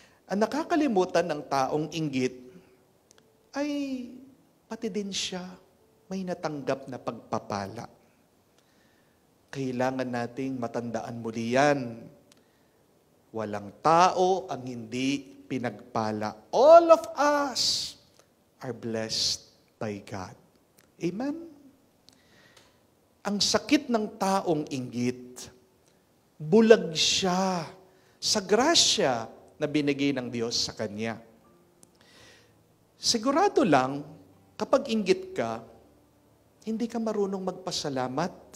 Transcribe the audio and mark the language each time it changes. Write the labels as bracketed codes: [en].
[tl] Ang nakakalimutan ng taong inggit ay pati din siya may natanggap na pagpapala. Kailangan nating matandaan muli yan. Walang tao ang hindi pinagpala. [en] All of us are blessed by God. Amen? [tl] Ang sakit ng taong inggit, bulag siya sa grasya na binigay ng Diyos sa kanya. Sigurado lang, kapag inggit ka, hindi ka marunong magpasalamat.